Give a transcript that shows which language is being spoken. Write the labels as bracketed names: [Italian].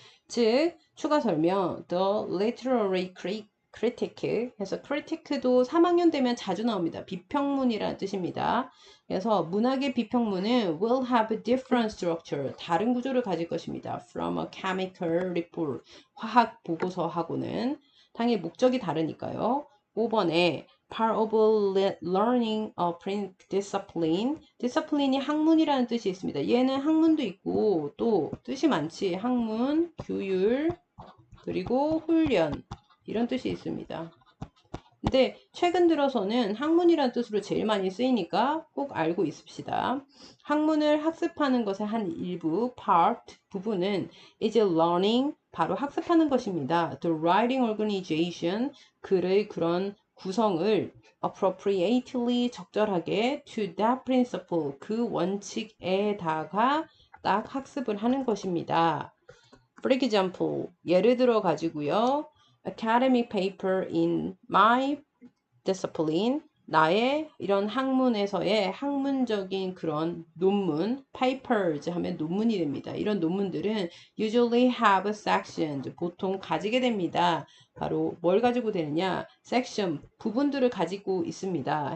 [Korean] 즉, 추가 설명, [English] the literary critic [Korean] 해서 critic도 3학년 되면 자주 나옵니다. 비평문이라는 뜻입니다. 그래서 문학의 비평문은 [English] will have a different structure, [Korean] 다른 구조를 가질 것입니다. [English] from a chemical report, [Korean] 화학 보고서하고는 당연히 목적이 다르니까요. [English] 5번에 part of learning a print discipline. [Korean] discipline이 학문이라는 뜻이 있습니다. 얘는 학문도 있고 또 뜻이 많지. 학문, 규율, 그리고 훈련 이런 뜻이 있습니다. 근데 최근 들어서는 학문이라는 뜻으로 제일 많이 쓰이니까 꼭 알고 있읍시다. 학문을 학습하는 것의 한 일부, part, 부분은 [English] is learning, [Korean] 바로 학습하는 것입니다. [English] The writing organization, [Korean] 글의 그런 구성을 [English] appropriately [Korean] 적절하게 [English] to that principle, [Korean] 그 원칙에다가 딱 학습을 하는 것입니다. [English] For example, [Korean] 예를 들어 가지고요. [English] academic paper in my discipline. [Korean] 나의 이런 학문에서의 학문적인 그런 논문, papers 하면 논문이 됩니다. 이런 논문들은 [English] usually have sections, [Korean] 보통 가지게 됩니다. 바로 뭘 가지고 되느냐? section, 부분들을 가지고 있습니다.